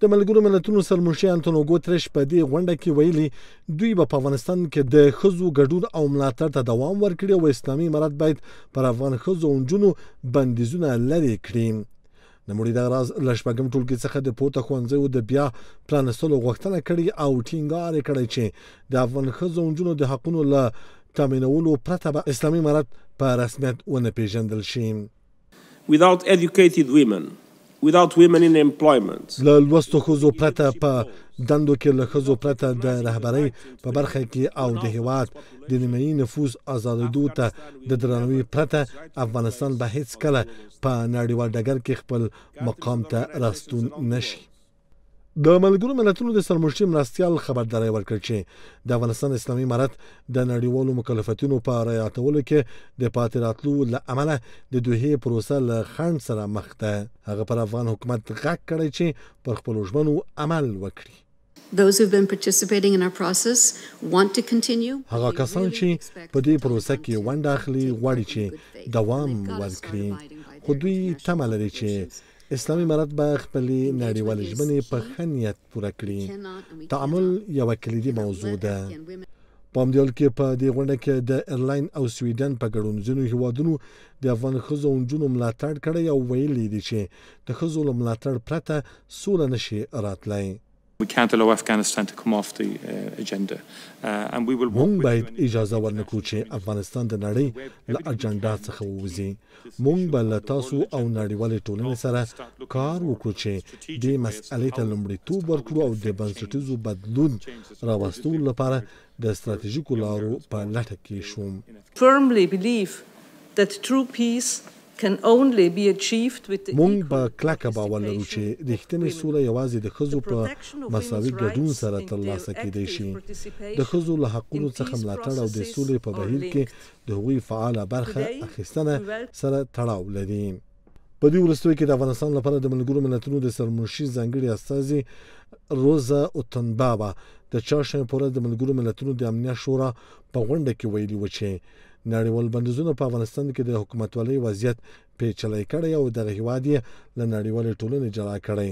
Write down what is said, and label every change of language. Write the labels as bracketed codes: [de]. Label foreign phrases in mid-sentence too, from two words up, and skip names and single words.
[ps] د ملګرو ملتونو سرمنشي انټونیو ګوتریش په دې غونډه کې ویلي دوی په افغانستان کې د ښځو ګډون او ملاتړ ته دوام ورکړي او اسلامي امارت باید پر افغان ښځو او نجونو بندیزونه لرې کړي. نوموړي دغه راز له شپږم ټولګي څخه د پورته ښوونځیو د بیا پرانیستلو غوښتنه کړې او ټینګار یې کړی چې د افغان ښځو او نجونو د حقونو له تامینولو پرته به اسلامي امارت په رسمیت ونه پیژندل شي. [en] Without educated women, without women in employment. [ps] له لوستو ښځو پرته په دندو کې له ښځو پرته د رهبرۍ په برخه کې او د هیواد د نیمایي نفوس آزادېدو ته د درناوي پرته افغانستان به هیڅکله په نړیوال ډګر کې خپل مقام ته راستون نشي. د ملګرو ملتونو د سرمنشي مرستیال خبرداری ورکړ چې د افغانستان اسلامي امارت د نړیوالو مکلفیتونو په رعایتولو کې د پاتې راتلو له امله د دوحې پروسه له خنډ سره مخ ده. هغه پر افغان حکومت غږ کړی چې پر خپلو ژمنو عمل وکړي. [en] Those who've been participating in our process want to continue. [ps] هغه کسان چې په دې پروسه کې ونډه اخلي غواړي چې دوام ورکړي، خو دوی تمه لري چې اسلامي امارت به خپلې نړیوالې ژمنې په ښه نیت پوره کړي. تعامل یوه کلیدي موضوع ده. په همدې حال کې په دې غونډه کې د ایرلاین او سویډن په ګډون ځینو هیوادونو د افغان ښځو او نجونو ملاتړ کړی او ویلي دي چې د ښځو له ملاتړ پرته سوله نشي راتلی. [en] We can't allow Afghanistan to come off the agenda. And we will [ps] مونږ باید اجازه ورنکړو چې افغانستان د نړۍ له اجنډا څخه ووځي. مونږ به له تاسو او نړیوالې ټولنې سره کار وکړو چې دې مسئلې ته لومړیتوب ورکړو او د بنسټیزو بدلون راوستلو لپاره د ستراتیژیکو لارو په لټه کې شو. [en] Firmly believe that true peace can only be achieved with the [ps] مونږ په کلکه باور لرو چې رښتینې سوله یوازې د ښځو په مساوي ګډون سره ترلاسه کېدای شي. د ښځو له حقونو څخه ملاتړ او د سولې په بهیر کې د هغوی فعاله برخه اخیستنه سره تړاو لري. په دې وروستیو کې د افغانستان لپاره د ملګرو ملتونو د سرمنشي ځانګړي استازي روزا اوتنبابا د چهارشنبې په ورځ د ملګرو ملتونو د امنیت شورا په غونډه کې ویلي و چې نړیوال بندیزونه په افغانستان کې د حکومتولۍ وضعیت پیچلی کړی او دغه هیواد یې له نړیوالې ټولنې جلا کړی.